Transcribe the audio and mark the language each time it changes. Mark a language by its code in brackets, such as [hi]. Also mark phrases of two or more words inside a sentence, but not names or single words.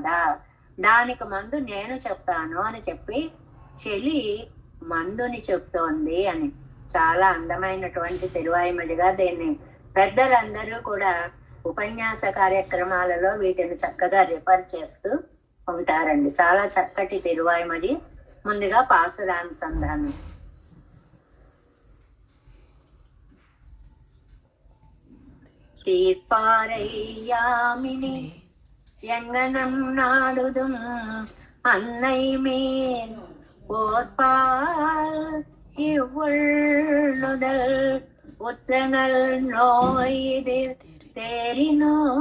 [te] దానికి మందు నేను చెప్తాను అని చెప్పి చెలి మందుని చెప్తోంది అని. చాలా అందమైనటువంటి తిరువాయిమడిగా దీన్ని పెద్దలందరూ కూడా ఉపన్యాస కార్యక్రమాలలో వీటిని చక్కగా రిఫర్ చేస్తూ ఉంటారండి. చాలా చక్కటి తిరువాయిమడి. ముందుగా పాసురానుసంధానం. [ta] தீர்ப்பாரையாமினி எங்கனம் நாடுதும் அன்னை மேல் ஓர்பால் இவ்வுள்ளுதல் உற்றனல் நோய் இது தேரினோ